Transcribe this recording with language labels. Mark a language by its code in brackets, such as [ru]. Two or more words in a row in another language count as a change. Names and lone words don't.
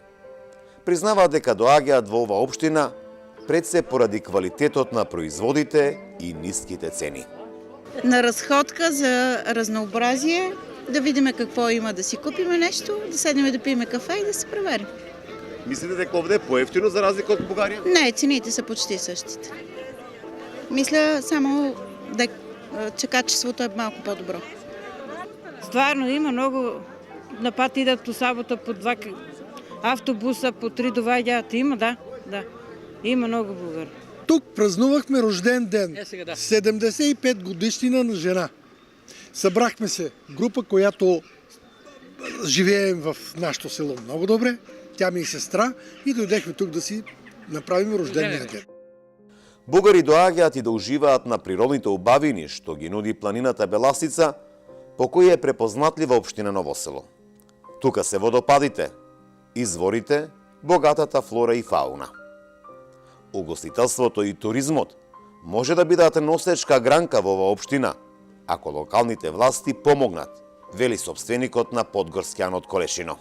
[mk] Признаваат дека доаѓаат во ова општина пред се поради квалитетот на производите и ниските цени. [bg] На разходка за разнообразие, да видиме какво има, да си купиме нещо, да седнем да пиеме кафе и да се преверим. [mk] Мислите дека овде е поевтино за разлика од Бугарија? [bg] Не, цените са почти същите. Мисля само че качеството е малко по-добро. [mk] Стварно има много, на пат идат по сабота по 2 автобуса, по 3 доваѓаат. Има, да. Има много бугари. [bg] Тук празнувахме рожден ден, сега да. 75 годишнина на жена. Събрахме се група, която живеем в нашето село много добре. Тя ми е сестра и дойдехме тук да си направим рождения ден. [mk] Бугари доаѓаат и да уживаат на природните убавини што ги нуди планината Беласица, по кој е препознатлива општина Ново село. Тука се водопадите, изворите, богатата флора и фауна. Угостителството и туризмот може да бидат носечка гранка во оваа општина, ако локалните власти помогнат, вели собственикот на Подгорскијанот Колешино.